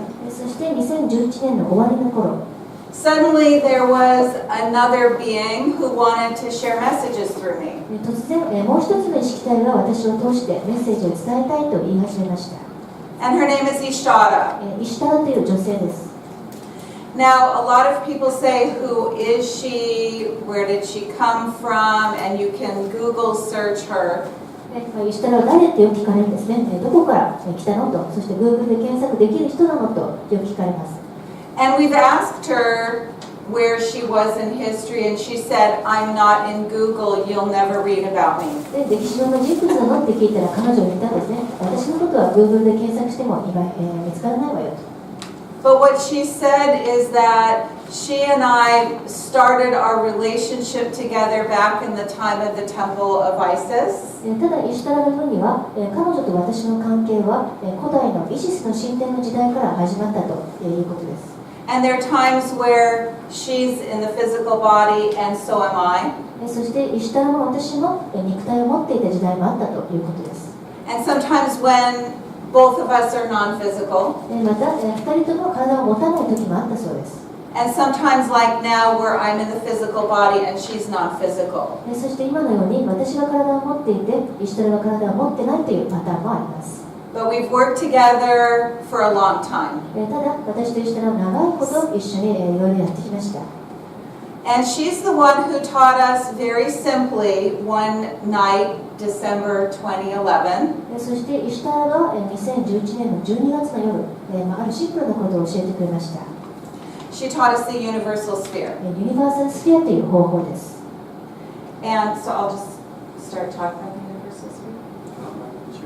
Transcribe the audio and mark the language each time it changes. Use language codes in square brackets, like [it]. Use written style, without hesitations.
[ja] そして2011年の終わりの頃、 [en] suddenly there was another being who wanted to share messages through me. [ja] 突然もう一つの意識体が私を通してメッセージを伝えたいと言い始めました。 [en] And her name is Ishtada. [ja] イシタラという女性です。 [en] Now, a lot of people say, who is she? Where did she come from? And you can Google search her. [ja] イシタラは誰ってよく聞かれるんですね。どこから来たのと、そして Google で検索できる人なのとよく聞かれます。 [en] And we've asked her, where she was in history, and she said, "I'm not in Google, you'll never read about me." [ja] で、歴史上の人物なのって聞いたら彼女は言ったんですね。私のことは Google で検索しても今、見つからないわよと。 [en] But what she said is that she and I started our relationship together back in the time of the Temple of Isis. [ja] ただ、イシュタラが言うには、彼女と私の関係は古代のイシスの神殿の時代から始まったということです。 [en] And there are times where she's in the physical body and so am I. [ja] そして、イシュタラも私も肉体を持っていた時代もあったということです。 [en] And sometimes when both of us are non-physical. [ja] また、2人とも体を持たない時もあったそうです。 [en] And sometimes like now where I'm in the physical body and she's not physical. [ja] そして今のように私が体を持っていて、イシュタラが体を持ってないというパターンもあります。 [en] But we've worked together for a long time. [ja] ただ、私とイシュタラは長いこと一緒にいろいろやってきました。 [en] And she's the one who taught us very simply one night, December 2011. [ja] そしてイシュタラが2011年の12月の夜、あるシンプルなことを教えてくれました。 [en] She taught us the universal sphere. [ja] ユニバーサルスフィアという方法です。 [en] And so I'll just start talking about the universal sphere.